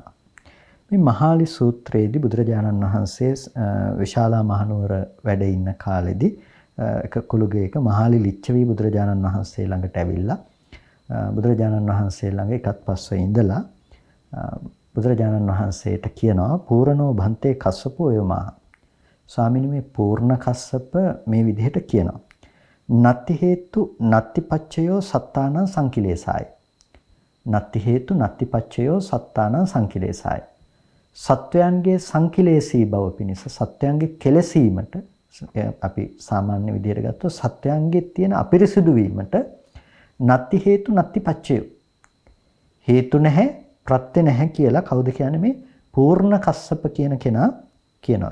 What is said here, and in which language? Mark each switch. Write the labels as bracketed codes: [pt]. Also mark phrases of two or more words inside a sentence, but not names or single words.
[si] මේ මහාලි සූත්‍රයේදී බුදුරජාණන් වහන්සේ විශාලා මහනුවර වැඩ ඉන්න කාලෙදී එක කුළුගේක මහාලි ලිච්ඡවි බුදුරජාණන් වහන්සේ ළඟට ඇවිල්ලා බුදුරජාණන් වහන්සේ ළඟ එකත් පස්ව ඉඳලා බුදුරජාණන් වහන්සේට කියනවා [pi] පූර්ණෝ භන්තේ කස්සපෝ යමා. [si] ස්වාමීනි මේ පූර්ණ කස්සප මේ විදිහට කියනවා. [pi] නත්ති හේතු නත්ති පච්චයෝ සත්තානං සංකිලේසාය. නත්ති හේතු නත්ති පච්චයෝ සත්තානං සංකිලේසාය. [si] සත්වයන්ගේ සංකිලේශී බව පිණිස සත්වයන්ගේ කෙලසීමට අපි සාමාන්‍ය විදිහට ගත්තොත් සත්වයන්ගේ තියෙන අපිරිසිදු වීමට [pi] නත්ති හේතු නත්ති පච්චයෝ [si] හේතු නැහැ ප්‍රත්‍ය නැහැ කියලා කවුද කියන්නේ මේ පූර්ණ කස්සප කියන කෙනා කියනවා.